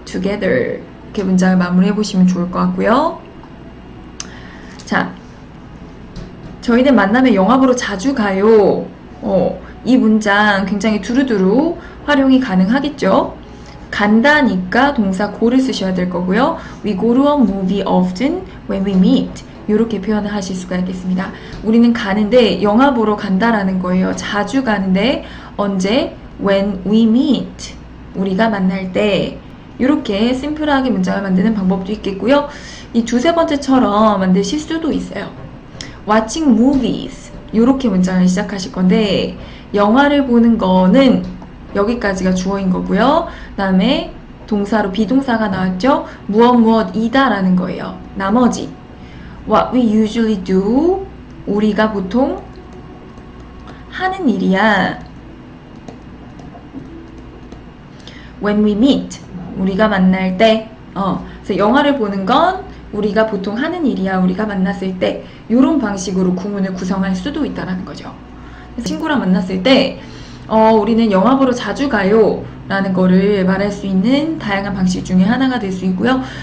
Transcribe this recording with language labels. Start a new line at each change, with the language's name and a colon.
Korean: together 이렇게 문장을 마무리해 보시면 좋을 것 같고요. 자, 저희는 만나면 영화 보러 자주 가요. 이 문장 굉장히 두루두루 활용이 가능하겠죠. 간다니까 동사 go를 쓰셔야 될 거고요.
English: We go to a movie often when we meet.
Korean: 이렇게 표현을 하실 수가 있겠습니다. 우리는 가는데 영화 보러 간다라는 거예요. 자주 가는데 언제?
English: When we meet.
Korean: 우리가 만날 때. 이렇게 심플하게 문장을 만드는 방법도 있겠고요. 이 두세 번째처럼 만드실 수도 있어요.
English: Watching movies.
Korean: 이렇게 문장을 시작하실 건데 영화를 보는 거는 여기까지가 주어인 거고요. 그 다음에 동사로 비동사가 나왔죠. 무엇이다 라는 거예요. 나머지
English: What we usually do.
Korean: 우리가 보통 하는 일이야.
English: When we meet.
Korean: 우리가 만날 때. 그래서 영화를 보는 건 우리가 보통 하는 일이야. 우리가 만났을 때. 이런 방식으로 구문을 구성할 수도 있다는 거죠. 친구랑 만났을 때 우리는 영화 보러 자주 가요 라는 거를 말할 수 있는 다양한 방식 중에 하나가 될 수 있고요.